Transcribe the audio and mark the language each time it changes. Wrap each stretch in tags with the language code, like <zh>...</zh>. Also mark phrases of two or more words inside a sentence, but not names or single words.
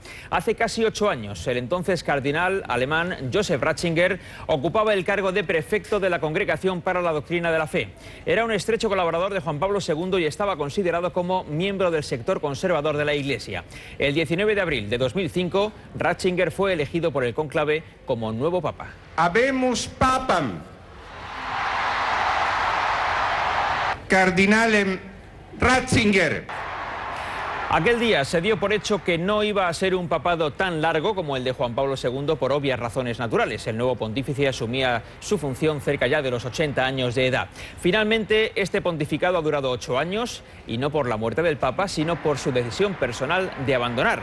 <es>Hace casi 8 años, el entonces cardenal alemán Joseph Ratzinger ocupaba el cargo de prefecto de la Congregación para la Doctrina de la Fe. Era un estrecho colaborador de Juan Pablo II y estaba considerado como miembro del sector conservador de la Iglesia. El 19 de abril de 2005, Ratzinger fue elegido por el cónclave como nuevo papa.</es> <la>Habemus papam. Cardinalem Ratzinger.</la> <es>Aquel día se dio por hecho que no iba a ser un papado tan largo como el de Juan Pablo II por obvias razones naturales. El nuevo pontífice asumía su función cerca ya de los 80 años de edad. Finalmente, este pontificado ha durado 8 años y no por la muerte del Papa, sino por su decisión personal de abandonar.</es>